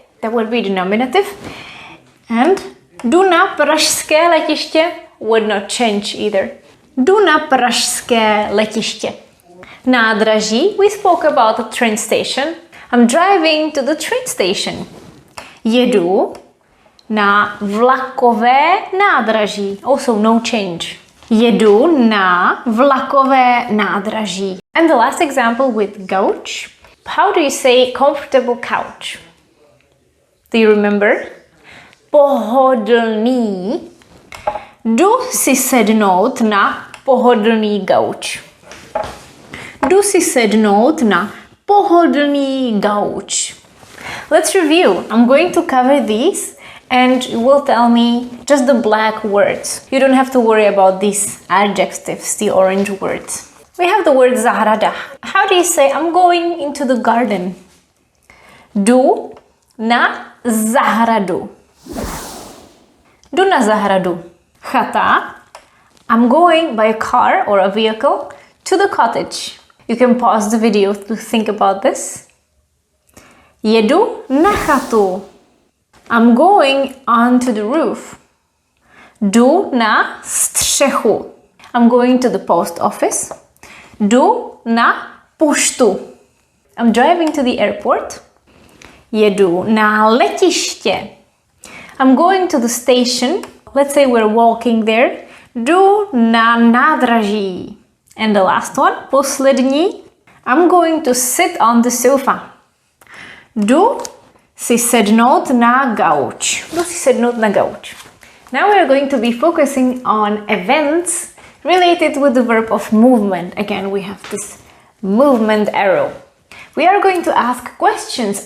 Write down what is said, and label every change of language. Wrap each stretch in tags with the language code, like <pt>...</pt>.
<en>That would be the nominative. And</en> <cs>jdu na pražské letiště</cs> <en>would not change either.</en> <cs>Jdu na pražské letiště.</cs> <en>Nádraží, we spoke about the train station. I'm driving to the train station.</en> <cs>Jedu na vlakové nádraží.</cs> <en>Also no change.</en> <cs>Jedu na vlakové nádraží.</cs> <en>And the last example with gauč. How do you say comfortable couch? Do you remember?</en> <cs>Pohodlný. Jdu si sednout na pohodlný gauč. Jdu si sednout na pohodlný gauč.</cs> <en>Let's review. I'm going to cover these and you will tell me just the black words. You don't have to worry about these adjectives, the orange words. We have the word zahrada. How do you say I'm going into the garden?</en> <cs>Jdu na zahradu. Jdu na zahradu. Chata.</cs> <en>I'm going by a car or a vehicle to the cottage. You can pause the video to think about this.</en> <cs>Jedu na chatu.</cs> <en>I'm going onto the roof.</en> <cs>Jdu na střechu.</cs> <en>I'm going to the post office.</en> <cs>Jdu na poštu.</cs> <en>I'm driving to the airport.</en> <cs>Jedu na letiště.</cs> <en>I'm going to the station. Let's say we're walking there.</en> <cs>Jdu na nádraží.</cs> <en>And the last one, poslední. I'm going to sit on the sofa.</en> <cs>Jdu si sednout na gauč. Jdu si sednout na gauč.</cs> <en>Now we are going to be focusing on events related with the verb of movement. Again, we have this movement arrow. We are going to ask questions.</en>